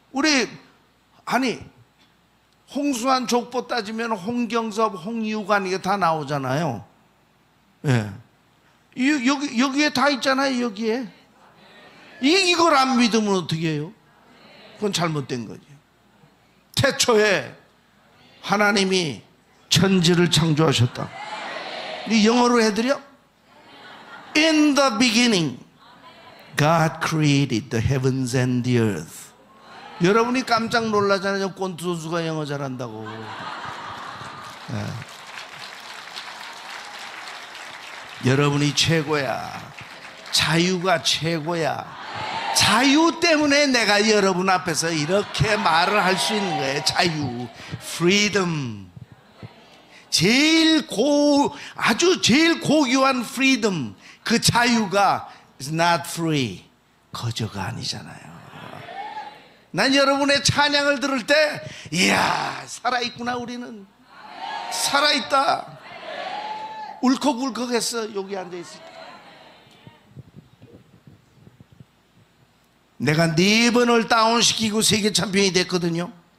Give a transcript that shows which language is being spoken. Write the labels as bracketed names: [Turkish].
[Korean] 우리 홍수환 족보 따지면 홍경섭, 홍유관 이게 다 나오잖아요. 예. 여기에 다 있잖아요. 여기에. 이걸 안 믿으면 어떻게 해요? 그건 잘못된 거죠. 태초에 하나님이 천지를 창조하셨다. 이 영어로 해드려? [English] In the beginning, God created the heavens and the earth. [Korean] 여러분이 깜짝 놀라잖아요. 권투 선수가 영어 잘한다고. 네. 여러분이 최고야. 자유가 최고야. 자유 때문에 내가 여러분 앞에서 이렇게 말을 할 수 있는 거예요. 자유, freedom. 제일 고귀한 freedom. 그 자유가 [English] is not free. [Korean] 거저가 아니잖아요. 난 여러분의 찬양을 들을 때 이야 살아있구나. 우리는 살아있다. 울컥울컥했어. 여기 앉아있을 때 내가 4번을 다운시키고 세계 챔피언이 됐거든요.